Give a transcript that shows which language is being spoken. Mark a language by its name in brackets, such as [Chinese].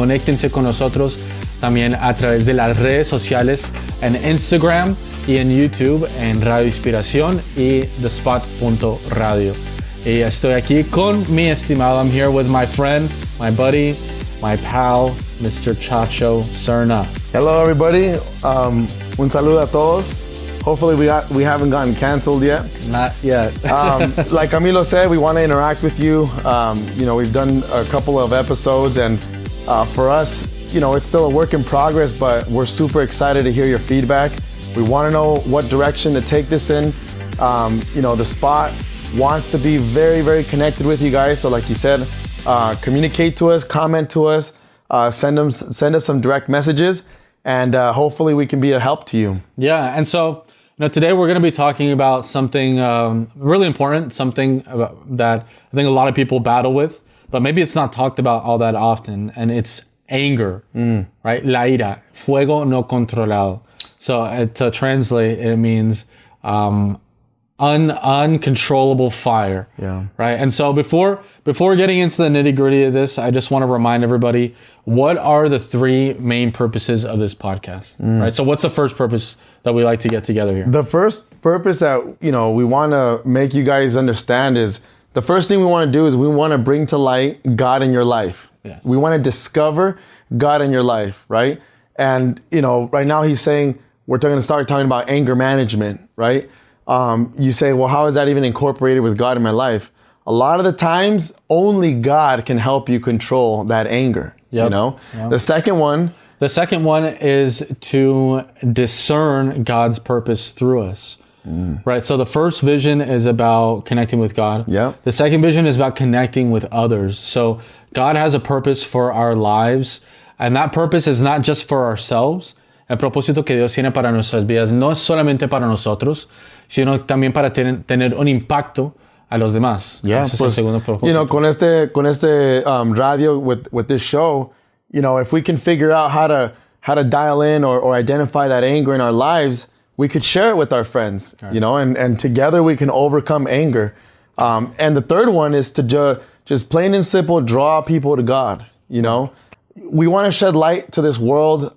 [Spanish] Conéctense con nosotros también a través de las redes sociales en Instagram y en YouTube en Radio Inspiración y thespot.radio. Y estoy aquí con mi estimado. [English] I'm here with my friend, my buddy, my pal, Mr. Chacho Serna. Hello, everybody. [Spanish] Un saludo a todos. [English] Hopefully we haven't gotten canceled yet. Not yet. Like Camilo said, we want to interact with you. We've done a couple of episodes, and for us, it's still a work in progress, but we're super excited to hear your feedback. We want to know what direction to take this in. The spot wants to be very, very connected with you guys. So like you said, communicate to us, comment to us, send us some direct messages, and hopefully we can be a help to you. Yeah, and so today we're going to be talking about something really important, something that I think a lot of people battle with, but maybe it's not talked about all that often, and it's anger, right? [Spanish] La ira, fuego no controlado. [English] So to translate, it means uncontrollable fire. Yeah. Right. And so before getting into the nitty gritty of this, I just want to remind everybody, what are the three main purposes of this podcast? Right. So what's the first purpose that we like to get together here? The first purpose that, we want to make you guys understand is the first thing we want to do is we want to bring to light God in your life. Yes. We want to discover God in your life. Right. And, right now he's saying we're going to start talking about anger management. Right. You say, well, how is that even incorporated with God in my life? A lot of the times, only God can help you control that anger. Yep. Yep. The second one is to discern God's purpose through us. Right. So the first vision is about connecting with God. Yep. The second vision is about connecting with others. So God has a purpose for our lives, and that purpose is not just for ourselves. [Spanish] El propósito que Dios tiene para nuestras vidas no es solamente para nosotros, sino también para tener un impacto a los demás. [English] Yeah, [Spanish] Ese es el segundo propósito. Con este radio [English] with this show, if we can figure out how to dial in or identify that anger in our lives, we could share it with our friends, right. And together we can overcome anger. And the third one is to just plain and simple draw people to God, We want to shed light to this world.